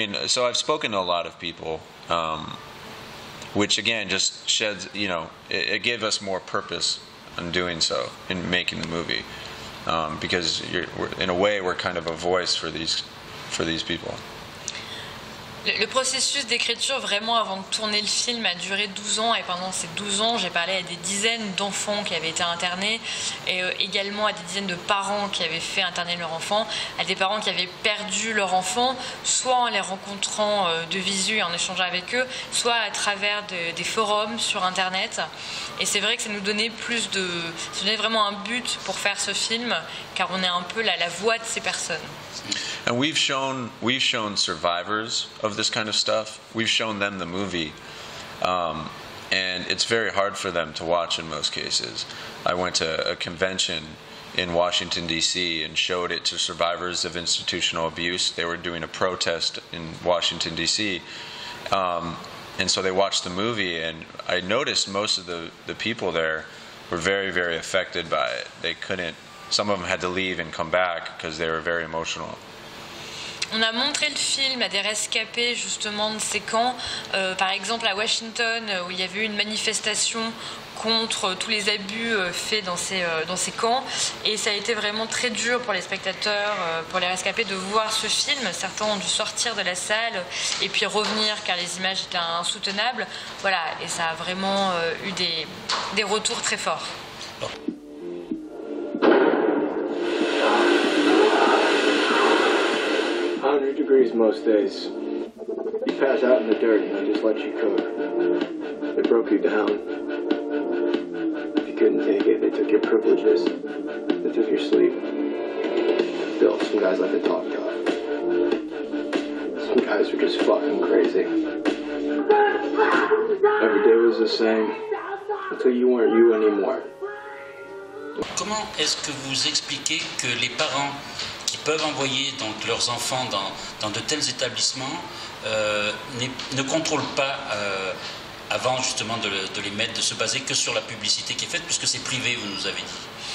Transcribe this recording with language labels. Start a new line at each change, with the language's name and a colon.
English: So I've spoken to a lot of people, which again just sheds, it gave us more purpose in doing so, in making the movie, because in a way we're kind of a voice for these people.
French: Le processus d'écriture, vraiment avant de tourner le film, a duré 12 ans. Et pendant ces 12 ans, j'ai parlé à des dizaines d'enfants qui avaient été internés, et également à des dizaines de parents qui avaient fait interner leur enfant, à des parents qui avaient perdu leur enfant, soit en les rencontrant de visu et en échangeant avec eux, soit à travers des forums sur Internet. Et c'est vrai que ça nous donnait ça donnait vraiment un but pour faire ce film, car on est un peu la voix de ces personnes.
English: And we've shown survivors of this kind of stuff. We've shown them the movie, and it's very hard for them to watch in most cases. I went to a convention in Washington, D.C. and showed it to survivors of institutional abuse. They were doing a protest in Washington, D.C., and so they watched the movie, and I noticed most of the people there were very, very affected by it. They couldn't. Some of them had to leave and come back because they were very emotional.
French: On a montré le film à des rescapés justement de ces camps, par exemple à Washington, où il y avait eu une manifestation contre tous les abus faits dans ces camps, et ça a été vraiment très dur pour les spectateurs, pour les rescapés, de voir ce film. Certains ont dû sortir de la salle et puis revenir car les images étaient insoutenables. Voilà, et ça a vraiment eu des retours très forts.
English: 100 degrees most days. You pass out in the dirt and they just let you cook. They broke you down. If you couldn't take it, they took your privileges. They took your sleep. Bill, some guys like to talk tough. Some guys are just fucking crazy. Every day was the same until you weren't you anymore.
French: Comment est-ce que vous expliquez que les parents qui peuvent envoyer donc leurs enfants dans de tels établissements ne contrôlent pas avant justement de les mettre, de se baser que sur la publicité qui est faite, puisque c'est privé, vous nous avez dit.